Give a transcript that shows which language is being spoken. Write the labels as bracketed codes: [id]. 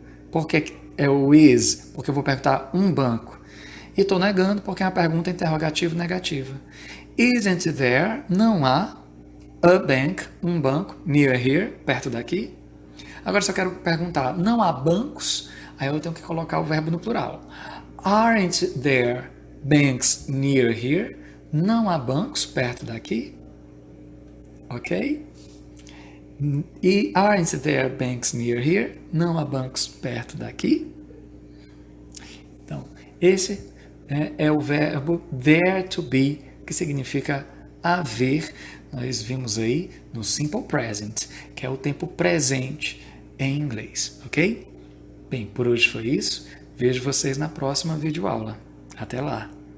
[pt] Por que é o is? Porque eu vou perguntar um banco. E estou negando porque é uma pergunta interrogativa negativa. [en] Isn't there? [pt] Não há [en] a bank, [pt] um banco, [en] near here, [pt] perto daqui. Agora, se eu quero perguntar, não há bancos? Aí eu tenho que colocar o verbo no plural. [en] Aren't there banks near here? [pt] Não há bancos perto daqui? Ok? [en] E aren't there banks near here? [pt] Não há bancos perto daqui? Então, esse é o verbo there to be, que significa haver. Nós vimos aí no simple present, que é o tempo presente em inglês, ok? Bem, por hoje foi isso. Vejo vocês na próxima videoaula. Até lá!